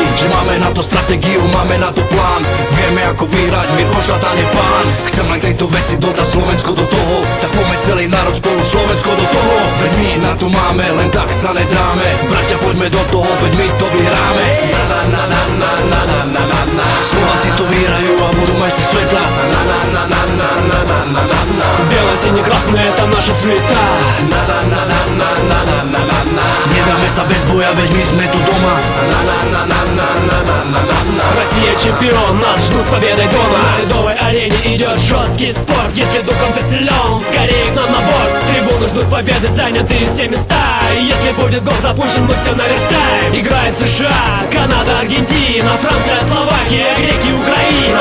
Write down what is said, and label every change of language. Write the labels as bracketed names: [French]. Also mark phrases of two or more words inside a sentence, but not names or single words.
[Slovak] Že máme na to stratégiu, máme na to plán. Vieme ako vyhrať, Mirko Šatán je pán. Chcem len tejto veci dodať Slovensko do toho. Tak poďme celý národ spolu, Slovensko do toho. Veď my na to máme, len tak sa nedráme. Bratia, poďme do toho, veď my to vyhráme. Slováci to vyhrajú a budú majstri sveta. [Russian] Бело, синий, красный, это наши цвета. [Slovak] Nedáme sa bez boja, veď my sme tu doma. [Russian] Россия чемпион, нас ждут с победой дома. На ледовой арене идет жесткий спорт. Если духом ты силен, скорее к нам на борт. Трибуны ждут победы, заняты все места. И если будет гол запущен, мы все наверстаем. Играет США, Канада, Аргентина, Франция, Словакия, греки, Украина.